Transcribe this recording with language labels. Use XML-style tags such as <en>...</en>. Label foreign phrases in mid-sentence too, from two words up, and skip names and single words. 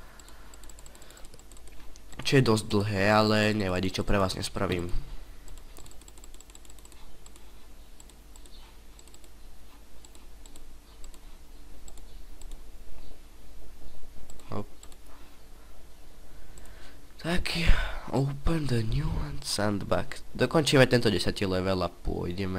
<sk>Čo je dosť dlhé, ale nevadí, čo pre vás nespravím. Tak,</sk> <en>open the new sandbox.</en> <sk>Dokončíme tento 10. level a pôjdeme.</sk>